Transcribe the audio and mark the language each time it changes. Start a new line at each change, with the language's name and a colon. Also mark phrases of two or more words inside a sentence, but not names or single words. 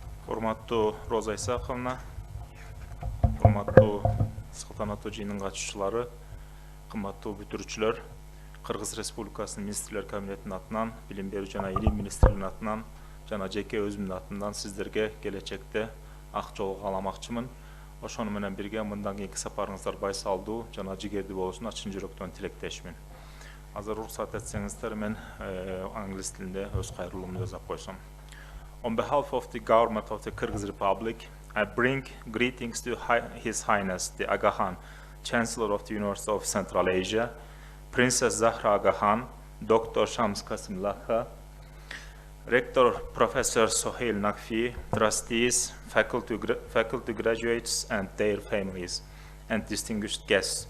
Kyrgyz: Урматтуу Роза Исаховна, урматтуу салтанаттуу жыйындын катышуучулары, кымбаттуу бүтүрүүчүлөр, Кыргыз Республикасынын Министрлер Кабинетинин атынан, Билим берүү жана илим министрлигинин атынан жана жеке өзүмдүн атымдан сиздерге келечекте ак жол кааламакчымын. Ошону менен бирге мындан кийинки сапарыңыздар байсалдуу жана жигердүү болушуна чын жүрөктөн тилектешмин. Азыр уруксат этсеңиздер, мен англис тилинде өз кайрылуумду жазап койсом.
English: On behalf of the government of the Kyrgyz Republic, I bring greetings to His Highness the Aga Khan, Chancellor of the University of Central Asia, Princess Zahra Aga Khan, Dr. Shams Qasim Lakha, Rector Professor Sohail Naqvi, trustees, faculty graduates and their families, and distinguished guests.